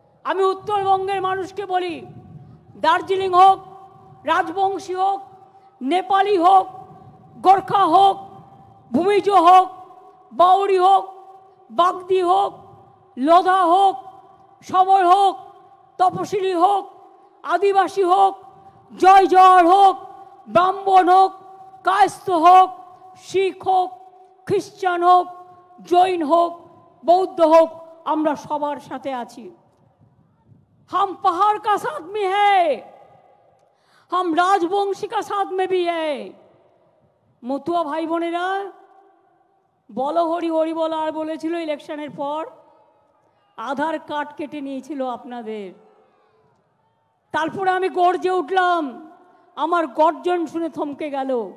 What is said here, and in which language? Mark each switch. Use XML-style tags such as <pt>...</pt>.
<bn>আমি উত্তরবঙ্গের মানুষকে বলি, দার্জিলিং হোক, রাজবংশী হোক, নেপালি হোক, গোর্খা হোক, ভূমিজ হোক, বাউরি হোক, বাগদি হোক, লোধা হোক, সবর হোক, তপশিলি হোক, আদিবাসী হোক, জয় জওয়ার হোক, ব্রাহ্মণ হোক, কায়স্থ হোক, শিখ হোক, খ্রিস্টান হোক, জৈন হোক, বৌদ্ধ হোক, আমরা সবার সাথে আছি।</bn> <hi>हम पहाड़ का साथ में है, हम राजवंशी का साथ में भी है।</hi> <bn>মতুয়া ভাই বোনেরা, বলো হরি হরি বল আর বলেছিল ইলেকশনের পর আধার কার্ড কেটে নিয়েছিল আপনাদের। তারপরে আমি গর্জে উঠলাম, আমার গর্জন শুনে থমকে গেল।</bn>